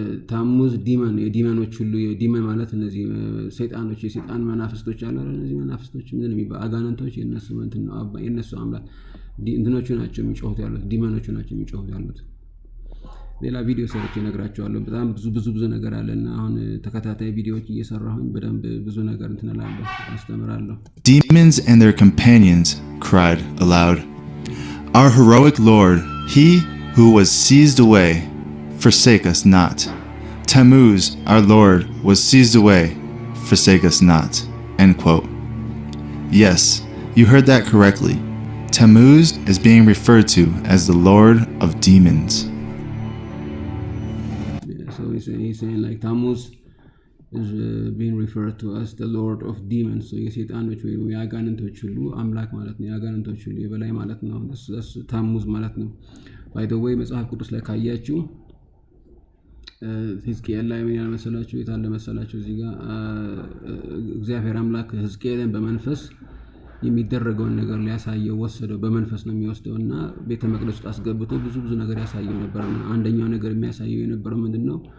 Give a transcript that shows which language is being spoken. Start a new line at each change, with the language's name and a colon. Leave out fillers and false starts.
Amharic: ታሙዝ ዲመን የዲመኖች ሁሉ የዲመን ማለት እነዚህ ሰይጣኖች የሰይጣን መናፍስቶች አሉ። እነዚህ መናፍስቶች ምን የሚባሉ አጋንንቶች የነሱ እንትን ነው የነሱ አምላክ እንትኖቹ ናቸው የሚጮሁት ያሉት ዲመኖቹ ናቸው የሚጮሁት ያሉት። ሌላ ቪዲዮ ሰርቼ እነግራቸዋለሁ። በጣም ብዙ ነገር አለና አሁን ተከታታይ ቪዲዮዎች እየሰራሁኝ በደንብ ብዙ ነገር እንትን እላለሁ አስተምራለሁ።
English: Demons and their companions cried aloud. Our heroic Lord, he who was seized away, forsake us not. Tammuz, our Lord, was seized away, forsake us not. End quote. Yes, you heard that correctly. Tammuz is being referred to as the Lord of Demons. So he's saying like Tammuz is being referred to as the Lord of Demons.
Amharic: So የሰይጣኖች ወይ የአጋንንቶች ሁሉ አምላክ ማለት ነው። የአጋንንቶች ሁሉ የበላይ ማለት ነው። ታሙዝ ማለት ነው።
English: by the way
Amharic: መጽሐፍ ቅዱስ ላይ ካያችሁ ሕዝቅኤል ላይ ምን ያለ መሰላችሁ? የታለ መሰላችሁ? እዚህ ጋር እግዚአብሔር አምላክ ሕዝቅኤልን በመንፈስ የሚደረገውን ነገር ሊያሳየው ወሰደው። በመንፈስ ነው የሚወስደውና ቤተ መቅደስ ውስጥ አስገብቶ ብዙ ነገር ያሳየው ነበርና አንደኛው ነገር የሚያሳየው የነበረው ምንድነው?